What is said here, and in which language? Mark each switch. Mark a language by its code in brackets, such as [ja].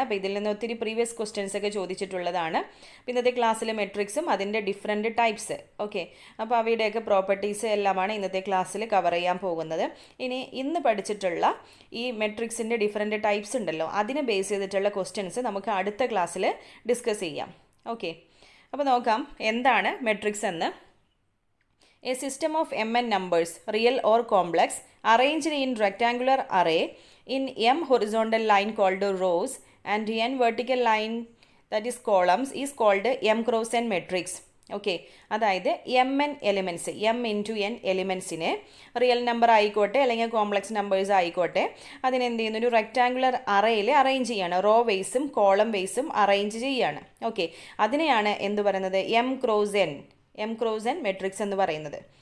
[ml] അപ്പോൾ ഇതിൽ നിന്ന് ഒത്തിരി പ്രീവിയസ് ക്വസ്റ്റ്യൻസ് ഒക്കെ ചോദിച്ചിട്ടുള്ളതാണ്. ഇന്നത്തെ ക്ലാസ്സിൽ മെട്രിക്സും അതിൻ്റെ ഡിഫറെൻറ്റ് ടൈപ്സ്, ഓക്കെ, അപ്പോൾ അവയുടെയൊക്കെ പ്രോപ്പർട്ടീസ് എല്ലാമാണ് ഇന്നത്തെ ക്ലാസ്സിൽ കവർ ചെയ്യാൻ പോകുന്നത്. ഇന്ന് പഠിച്ചിട്ടുള്ള ഈ മെട്രിക്സിൻ്റെ ഡിഫറെൻറ്റ് ടൈപ്സ് ഉണ്ടല്ലോ, അതിനെ ബേസ് ചെയ്തിട്ടുള്ള ക്വസ്റ്റ്യൻസ് നമുക്ക് അടുത്ത ക്ലാസ്സിൽ ഡിസ്കസ് ചെയ്യാം. ഓക്കെ, അപ്പോൾ നോക്കാം എന്താണ് മെട്രിക്സ് എന്ന്. [en] A system of mn numbers, real or complex, arranged in rectangular array in m horizontal line called rows and n vertical line, that is columns, is called m cross n matrix. [ml] Okay, അതായത് M N elements, M into N എലിമെൻറ്റ്സിനെ real number ആയിക്കോട്ടെ അല്ലെങ്കിൽ complex numbers ആയിക്കോട്ടെ അതിനെന്ത് ചെയ്യുന്നു, ഒരു rectangular അറേയിൽ arrange ചെയ്യാണ്. Raw വൈസും column വൈസും arrange ചെയ്യാണ്. Okay, അതിനെയാണ് എന്ത് പറയുന്നത്, എം ക്രോസ് എൻ മെട്രിക്സ് എന്ന് പറയുന്നത്.